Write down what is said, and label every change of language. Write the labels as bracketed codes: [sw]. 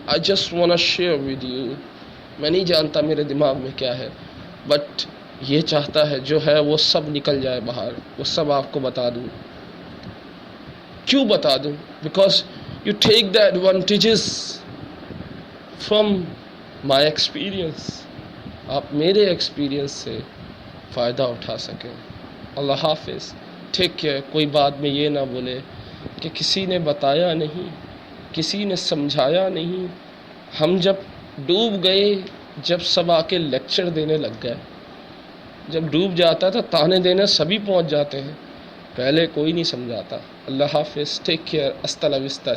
[en] I just want to share with you. [ur] میں نہیں جانتا میرے دماغ میں کیا ہے، بٹ یہ چاہتا ہے جو ہے وہ سب نکل جائے باہر، وہ سب آپ کو بتا دوں. کیوں بتا دوں؟ [en] Because you take the advantages from my experience. [ur] آپ میرے ایکسپیرینس سے فائدہ اٹھا سکیں. اللہ حافظ. [en] Take care. [ur] کوئی بات میں یہ نہ بولے کہ کسی نے بتایا نہیں، کسی نے سمجھایا نہیں. ہم جب ڈوب گئے، جب سب آ کے لیکچر دینے لگ گئے، جب ڈوب جاتا تھا تانے دینے سبھی پہنچ جاتے ہیں، پہلے کوئی نہیں سمجھاتا. اللہ حافظ. [en] Take care. [ur] ہستہ لا وستا.